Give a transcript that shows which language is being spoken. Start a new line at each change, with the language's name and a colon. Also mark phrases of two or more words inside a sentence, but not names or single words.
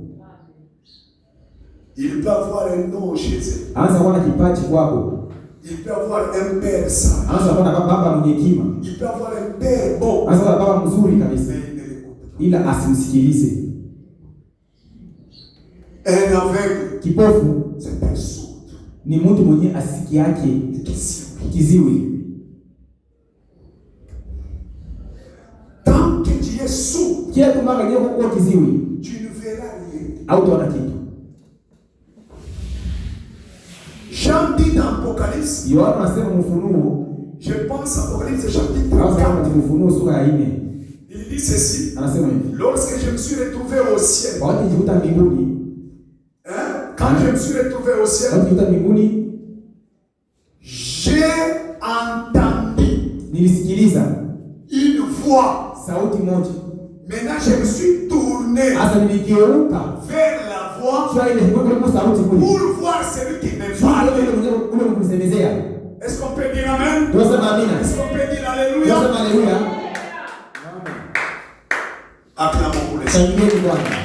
French: Il peut avoir un nom chez eux. Il peut avoir un père sage. Il peut avoir un père bon. Mais il ne l'écoute pas. Un aveugle, c'est un sourd.
Swahili: Ni mtu mwenye asiki yake kiziwi.
French: Tant que tu es sourd, tu ne verras rien. Jean dit dans Apocalypse,
Swahili: Yohana anasema Ufunuo,
French: je pense à Apocalypse chapitre au 4.
Swahili: Ufunuo sura ya 4.
French: Il dit ceci.
Swahili: Anasema hivi.
French: Lorsque je me suis retrouvé au ciel.
Swahili: Wakati nilikuta mbinguni.
French: Quand je me suis retrouvé au ciel.
Swahili: Wakati nilikuta mbinguni.
French: J'ai entendu.
Swahili: Nilisikiliza.
French: Une voix.
Swahili: Sauti moja.
French: Maintenant je me suis tourné.
Swahili: Asa niligeuka.
French: Vers la voix. Pour voir celui qui me parle. Est-ce qu'on peut dire amen? Est-ce qu'on peut dire alléluia? Acclamons pour les Seigneurs.